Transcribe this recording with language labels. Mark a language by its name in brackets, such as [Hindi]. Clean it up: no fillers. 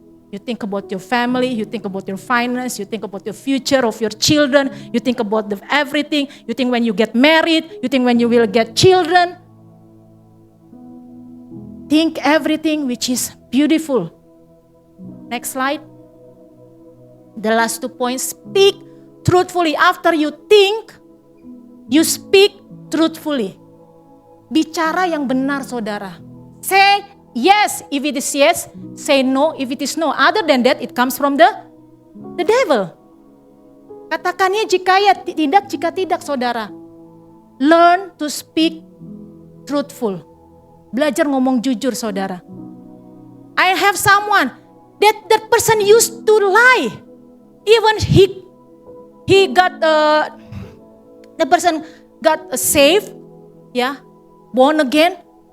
[English] You think about your family, you think about your finance, you think about your future of your children, you think about everything, you think when you get married, you think when you will get children. Think everything which is beautiful. Next slide. The last 2 points. Speak truthfully. After you think, you speak truthfully. [Indonesian] Bicara yang benar saudara. [English] Say yes if it is yes, say no if it is no. Other than that, it comes from the devil. [Indonesian] Katakannya jika ya, tidak jika tidak saudara. [English] Learn to speak truthful. [Indonesian] Belajar ngomong jujur saudara. [English] I have someone that person used to lie. Even he got the person got saved, yeah, born again.